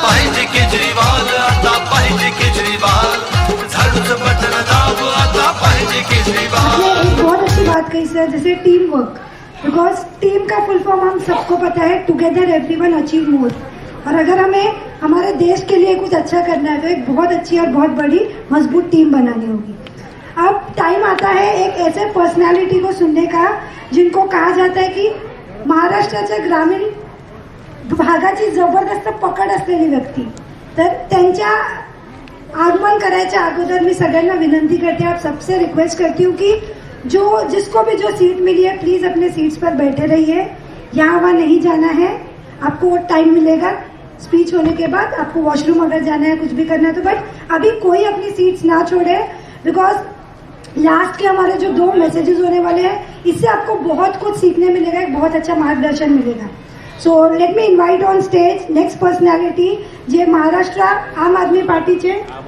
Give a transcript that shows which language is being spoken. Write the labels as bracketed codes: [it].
[mr] पाहिजे केजरीवाल आता पाहिजे केजरीवाल झाडूचं बटन दाब आता पाहिजे केजरीवाल। [hi] आपने एक बहुत अच्छी बात कही सर, जैसे टीम वर्क, बिकॉज टीम का फुल फॉर्म हम सबको पता है, [en] Together everyone achieve more. [hi] और अगर हमें हमारे देश के लिए कुछ अच्छा करना है तो एक बहुत अच्छी और बहुत बड़ी मजबूत टीम बनानी होगी। अब टाइम आता है एक ऐसे पर्सनॅलिटी को सुनने का जिनको कहा जाता है की [mr] महाराष्ट्राच्या ग्रामीण भागाची जबरदस्त पकड असलेली व्यक्ती। तर त्यांच्या आगमन करायच्या अगोदर मी सगळ्यांना विनंती करते, [hi] आप सबसे रिक्वेस्ट करती हूँ कि जिसको भी जो सीट मिली है प्लीज अपने सीट्स पर बैठे रहिए। यहाँ वहाँ नहीं जाना है, आपको टाइम मिलेगा स्पीच होने के बाद, आपको वॉशरूम अगर जाना है कुछ भी करना है तो, बट अभी कोई अपनी सीट्स ना छोड़े, बिकॉज लास्ट के हमारे जो 2 मैसेजेस होने वाले हैं इससे आपको बहुत कुछ सीखने मिलेगा, एक बहुत अच्छा मार्गदर्शन मिलेगा। [en] so let me invite on stage next personality [mr] जे महाराष्ट्र आम आदमी पार्टीचे